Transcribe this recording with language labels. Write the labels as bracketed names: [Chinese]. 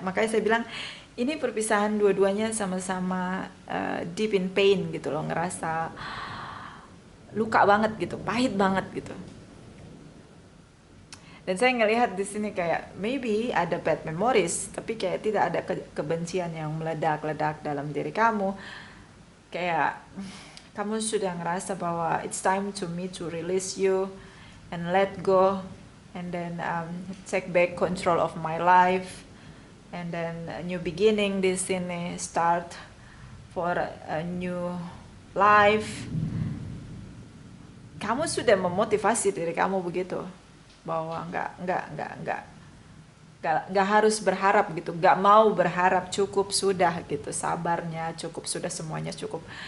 [Indonesian] Makanya saya bilang ini perpisahan dua-duanya sama-sama [English] deep in pain [Indonesian] gitu loh, ngerasa luka banget gitu, pahit banget gitu. Dan saya ngelihat di sini kayak maybe ada [English] bad memories, [Indonesian] tapi kayak tidak ada kebencian yang meledak-ledak dalam diri kamu. Kayak kamu sudah ngerasa bahwa [English] it's time to me to release you and let go, and then take back control of my life, and then a new beginning [Indonesian] di sini, [English] start for a new life. [Indonesian] Kamu sudah memotivasi diri kamu begitu, bahwa nggak harus berharap gitu, nggak mau berharap, cukup sudah gitu, sabarnya cukup sudah, semuanya cukup.